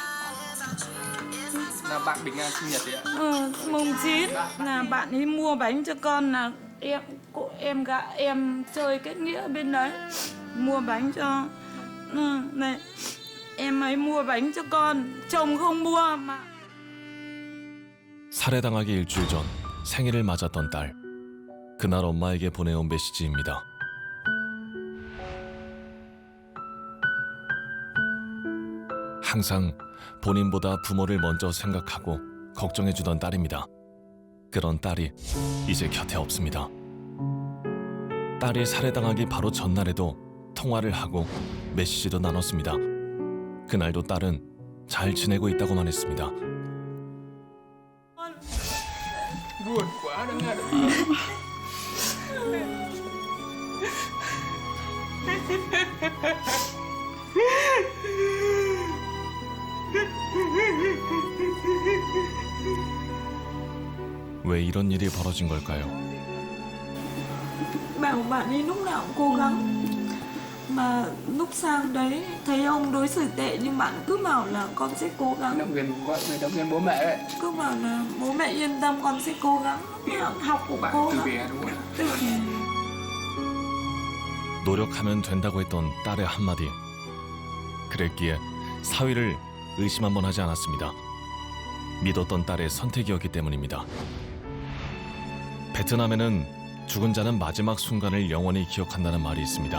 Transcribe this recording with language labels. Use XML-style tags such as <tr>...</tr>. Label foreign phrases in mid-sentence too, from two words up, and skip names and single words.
<vi>Là bạn Bình An sinh nhật đấy ạ? Mùng 9 là bạn ấy mua bánh cho con, là em chơi kết nghĩa bên đấy, mua bánh cho này, em ấy mua bánh cho con, chồng không mua mà.</vi> <ko>살해당하기 일주일 전 생일을 맞았던 딸. 그날 엄마에게 보내온 메시지입니다. 항상 본인보다 부모를 먼저 생각하고 걱정해주던 딸입니다. 그런 딸이 이제 곁에 없습니다. 딸이 살해당하기 바로 전날에도 통화를 하고 메시지도 나눴습니다. 그날도 딸은 잘 지내고 있다고만 했습니다.</ko> <vi>Buồn quá đó nghe.</vi> <ko>왜 이런 일이 벌어진 걸까요?</ko> <vi>Bảo bạn ấy lúc nào cũng cố gắng, mà lúc sang đấy thấy ông đối xử tệ nhưng bạn cứ bảo là con sẽ cố gắng, Động viên gọi người động viên bố mẹ đấy. cứ bảo là bố mẹ yên tâm con sẽ cố gắng, học cũng cố Từ gắng. bé đúng không? Từ bé.</vi> <ko>노력하면 된다고 했던 딸의 한마디. 그랬기에 사위를 의심 한번 하지 않았습니다. 믿었던 딸의 선택이었기 때문입니다. 베트남에는 죽은 자는 마지막 순간을 영원히 기억한다는 말이 있습니다.</ko>